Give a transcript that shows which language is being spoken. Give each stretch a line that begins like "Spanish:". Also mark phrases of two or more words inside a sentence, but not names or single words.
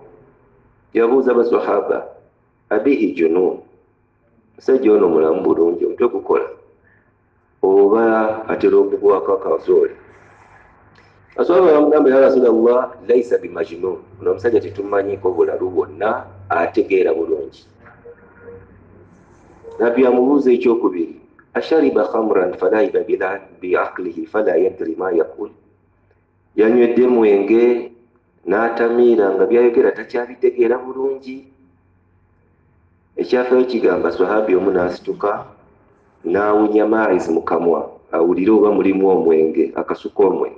Ganda: Yabuuza basahaba,
Arabic: أبه جنون,
Ganda: musajja ono mulamu bulungi, omutwe gukola oba atera okugwako akazoole? Basahaba bamugamba,
Arabic: يا رسول الله ليس بمجنون,
Ganda: ono omusajja tetumanyiko bulalu bwonna, ategeera bulungi. Nabbi amubuuza ekyokubiri,
Arabic: أشرب خمرا فلعب بعقله فلا يدري ما يقول.
Ganda: Yanywedde mwenge n'atamiira nga byayogera takyabitegeera bulungi. Ekyafaayo kigamba sahabi omu n'asituka n'awunya Ma'iz mu kamwa awulire oba mulimu omwenge, akasuka omwenge.